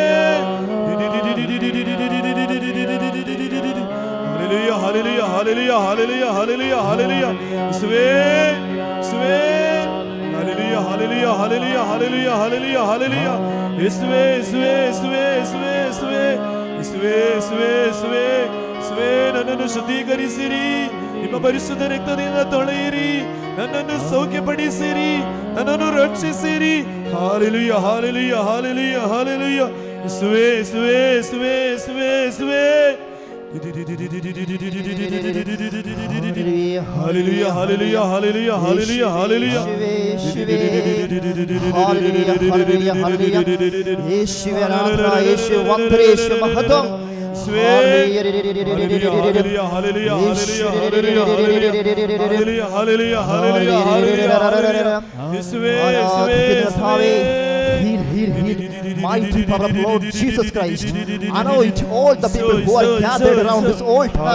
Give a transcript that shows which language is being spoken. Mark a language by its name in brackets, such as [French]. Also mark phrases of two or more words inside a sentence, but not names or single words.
[Malayalam] ഹല്ലേലൂയ, ഹല്ലേലൂയ, ഹല്ലേലൂയ, ഹല്ലേലൂയ, ഹല്ലേലൂയ, ഹല്ലേലൂയ. യേശുവേ, യേശുവേ. ഹല്ലേലൂയ, ഹല്ലേലൂയ, ഹല്ലേലൂയ, ഹല്ലേലൂയ, ഹല്ലേലൂയ, ഹല്ലേലൂയ. യേശുവേ, യേശുവേ, യേശുവേ, യേശുവേ, യേശുവേ. യേശുവേ, യേശുവേ, യേശുവേ, യേശുവേ. [Kannada] ನನ್ನನ್ನು ಶುದ್ಧೀಕರಿಸಿರಿ. ನಿಮ್ಮ ಪರಿಶುದ್ಧ ರಕ್ತದಿಂದ ತೊಳೆಯಿರಿ. ನನ್ನನ್ನು ಸೌಖ್ಯಪಡಿಸಿರಿ. ನನ್ನನ್ನು ರಕ್ಷಿಸಿರಿ. ಹಾಲೆಲೂಯ, ಹಾಲೆಲೂಯ, ಹಾಲೆಲೂಯ, ಹಾಲೆಲೂಯ. ಯೇಸುವೇ, ಯೇಸುವೇ, ಯೇಸುವೇ, ಯೇಸುವೇ, ಯೇಸುವೇ. ಹಾಲೆಲೂಯ, ಹಾಲೆಲೂಯ, ಹಾಲೆಲೂಯ, ಹಾಲೆಲೂಯ, ಹಾಲೆಲೂಯ. [Malayalam] യേശുവേ, ആരാധന, യേശു വന്ദന, യേശു മഹത്വം. [English] Mighty power of Lord Jesus Christ, anoint all the people who are gathered around this altar.